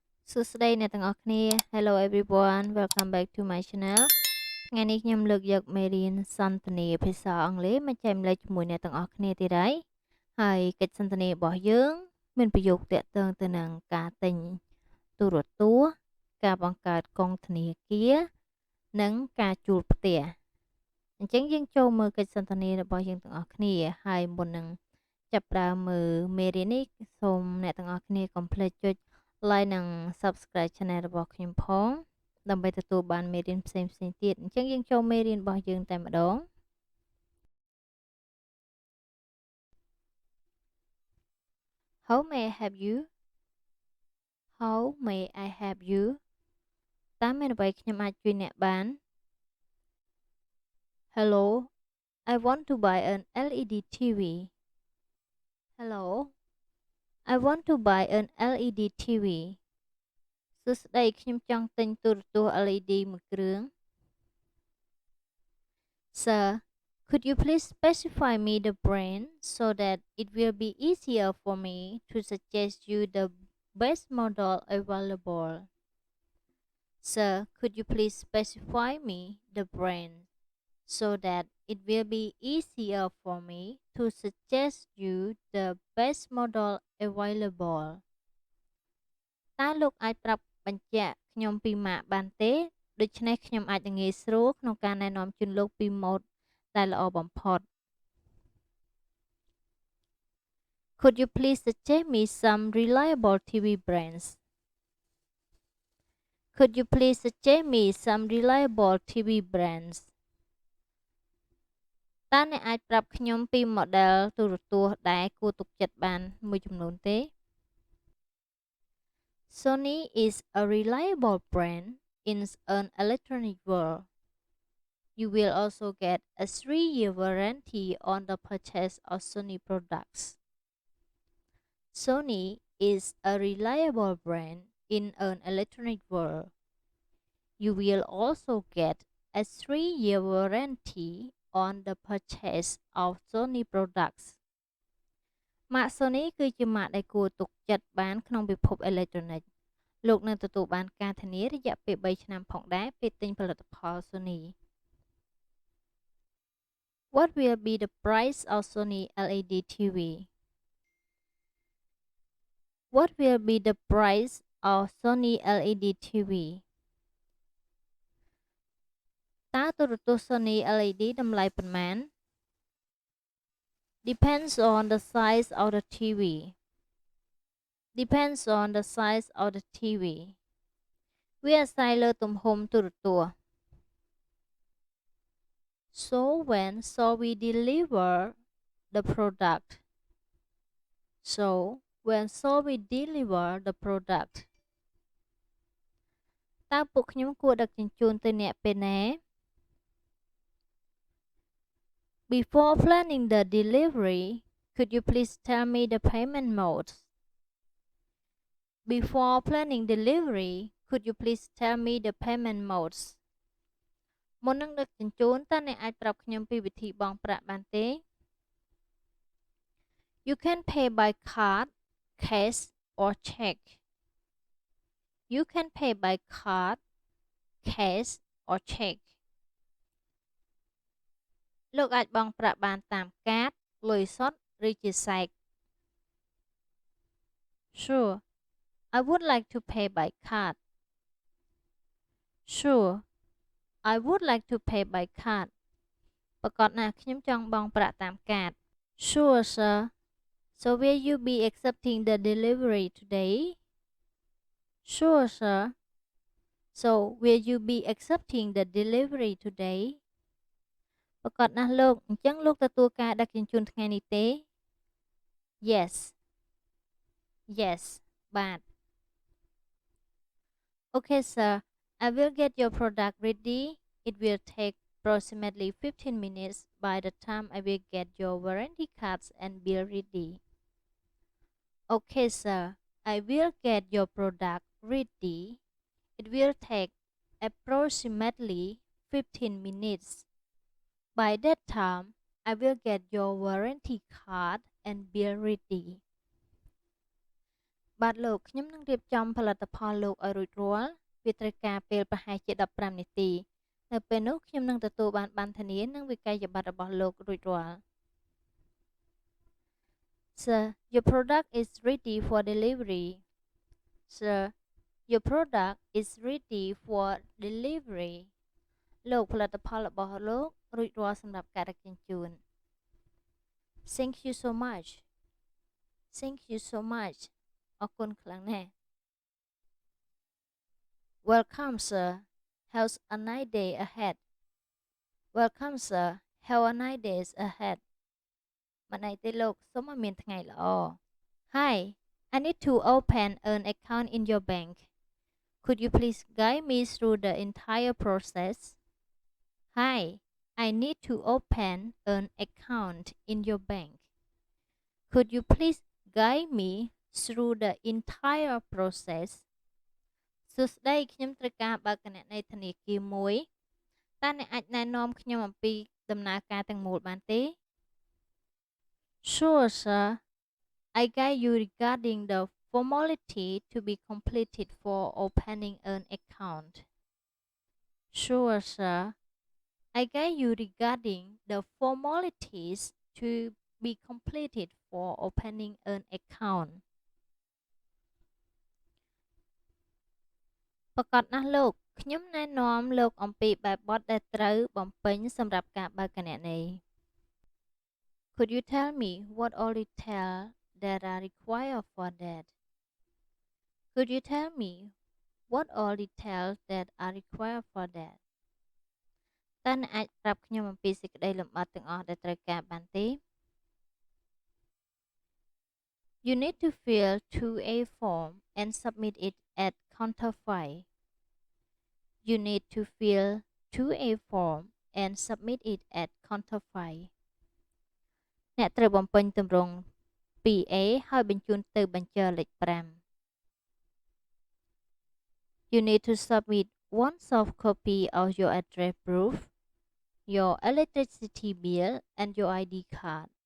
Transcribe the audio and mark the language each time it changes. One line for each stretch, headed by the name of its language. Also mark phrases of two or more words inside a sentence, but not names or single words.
Khmer: សួស្តីអ្នកទាំងអស់គ្នា
English: Hello everyone welcome back to my channel
Khmer: ថ្ងៃនេះខ្ញុំលើកយកមេរៀនសន្ទនាភាសាអង់គ្លេសមកចែកម្លែកជាមួយអ្នកទាំងអស់គ្នា ទៀតហើយកិច្ចសន្ទនារបស់យើងមានប្រយោគតាក់ទងទៅនឹងការទិញទូរទស្សន៍ការបង្កើតកងធ នាគារនិងការជួលផ្ទះអញ្ចឹងយើងចូលមើលកិច្ចសន្ទនារបស់យើងទាំងអស់គ្នាហើយ មុននឹងចាប់ផ្ដើមមើលមេរៀននេះសូមអ្នកទាំងអស់គ្នាកុំភ្លេចចុច like និង
English: subscribe channel
Khmer: របស់ខ្ញុំផងដើម្បីទទួលបានមេរៀនផ្សេងៗទៀតអញ្ចឹងយើងចូលមេរៀនរបស់យើងតែម្ដង
English: How may I help you How may I help you
Khmer: តើមានអ្វីខ្ញុំអាចជួយអ្នកបាន
English: Hello I want to buy an LED TV Hello I want to buy an LED TV
Khmer: សួស្តីខ្ញុំចង់ទិញទូរទស្សន៍ LED មួយគ្រឿង
English: Sir, could you please specify me the brand so that it will be easier for me to suggest you the best model available? Sir, could you please specify me the brand so that it will be easier for me to suggest you the best model available?
Khmer: តើលោកអាចប្រាប់បញ្ជាក់ខ្ញុំពីម៉ាកបានទេដូច្នេះខ្ញុំអាចនឹងងាយស្រួលក្នុងការណែនាំជូនលោកពីម៉ូដដែលល្អបំផុត
English: Could you please suggest me some reliable TV brands? Could you please suggest me some reliable TV brands?
Khmer: តើអ្នកអាចប្រាប់ខ្ញុំពី model ទូរទស្សន៍ដែលគួរទុកចិត្តបានមួយចំនួនទេ
English: Sony is a reliable brand in an electronic world. You will also get a 3-year warranty on the purchase of Sony products. Sony is a reliable brand in an electronic world. You will also get a 3-year warranty on the purchase of Sony products.
Khmer: ម៉ាក Sony គឺជាម៉ាកដែលគួរទុកចិត្តបានក្នុងពិភពអេឡិចត្រូនិកលោកនឹងទទួលបានការធានារយៈពេល3ឆ្នាំផងដែរពេលទិញផលិតផល Sony.
English: What will be the price of Sony LED TV? What will be the price of Sony LED TV?
Khmer: តើទូរទស្សន៍ Sony LED តម្លៃប៉ុន្មាន
English: Depends on the size of the TV. Depends on the size of the TV.
Khmer: វាអាស្រ័យលើទំហំទូរទស្សន៍
English: So when shall we deliver the product? So when shall we deliver the product?
Khmer: តើពួកខ្ញុំគួរដឹកជញ្ជូនទៅអ្នកពេលណា
English: Before planning the delivery, could you please tell me the payment modes? Before planning delivery, could you please tell me the payment modes?
Khmer: មុននឹងដឹកជញ្ជូនតើអ្នកអាចប្រាប់ខ្ញុំពីវិធីបង់ប្រាក់បានទេ
English: You can pay by card, cash or check. You can pay by card, cash or check.
Khmer: លោកអាចបង់ប្រាក់បានតាមកាតលុយសុទ្ធឬជាសាច់
English: Sure, I would like to pay by card. Sure, I would like to pay by card.
Khmer: ប្រកាសណាស់ខ្ញុំចង់បង់ប្រាក់តាមកាត
English: Sure, sir. So will you be accepting the delivery today? Sure, sir. So will you be accepting the delivery today?
Khmer: ប្រកាសណាស់លោកអញ្ចឹងលោកទទួលការដឹកជញ្ជូនថ្ងៃនេះទេ Yes.
English: Yes. បាទ Okay, sir. I will get your product ready. It will take approximately 15 minutes by the time I will get your warranty cards and bill ready. Okay, sir. I will get your product ready. It will take approximately 15 minutes. By that time, I will get your warranty card and bill ready.
Khmer: បាទលោកខ្ញុំនឹងរៀបចំផលិតផលលោកឲ្យរួចរាល់វាត្រូវការពេលប្រហែលជា15នាទីនៅពេលនោះខ្ញុំនឹងទទួលបានប័ណ្ណធានានិងវិក័យប័ត្ររបស់លោករួចរាល់
English: Sir, your product is ready for delivery. Sir, your product is ready for delivery.
Khmer: លោកផលិតផលរបស់លោករួចរាល់សម្រាប់ការដឹកជញ្ជូន
English: Thank you so much. Thank you so much.
Khmer: អរគុណខ្លាំងណាស់
English: Welcome, sir. Have a nice day ahead. Welcome, sir. Have a nice day ahead.
Khmer: មិនអីទេលោកសូមឲ្យមានថ្ងៃល្អ
English: Hi, I need to open an account in your bank. Could you please guide me through the entire process? Hi, I need to open an account in your bank. Could you please guide me through the entire process?
Khmer: សួស្តីខ្ញុំត្រូវការបើកគណនីធនាគារមួយតើអ្នកអាចណែនាំខ្ញុំអំពីដំណើរការទាំងមូលបានទេ
English: Sure, sir. I guide you regarding the formality to be completed for opening an account. Sure, sir. I guide you regarding the formalities to be completed for opening an account.
Khmer: ប្រកាសណាស់លោកខ្ញុំណែនាំលោកអំពីបែបបទដែលត្រូវបំពេញសម្រាប់ការបើកគណនី
English: Could you tell me what all details that are required for that? Could you tell me what all details that are required for that?
Khmer: តើអ្នកអាចប្រាប់ខ្ញុំអំពីសេចក្តីលម្អិតទាំងអស់ដែលត្រូវការបានទេ
English: You need to fill 2A form and submit it at counter 5. You need to fill 2A form and submit it at counter 5.
Khmer: អ្នកត្រូវបំពេញទម្រង់ 2A ហើយបញ្ជូនទៅបញ្ជរលេខ5
English: You need to submit one soft copy of your address proof, your electricity bill, and your ID card.